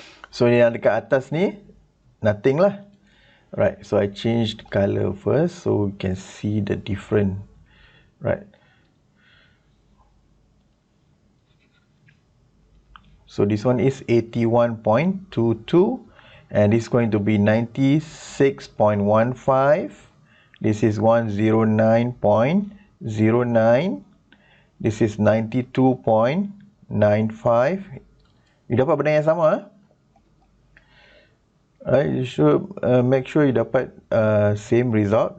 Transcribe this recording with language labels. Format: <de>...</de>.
<ms>So yang dekat atas ni nothing lah.</ms> <en>Right, so I changed color first so we can see the different, right? So this one is 81.22 and this is going to be 96.15. This is 109.09. This is 92.95.</en> <ms>You dapat benda yang sama, right?</ms> <en>You should make sure you</en> <ms>dapat</ms> <en>same result.</en>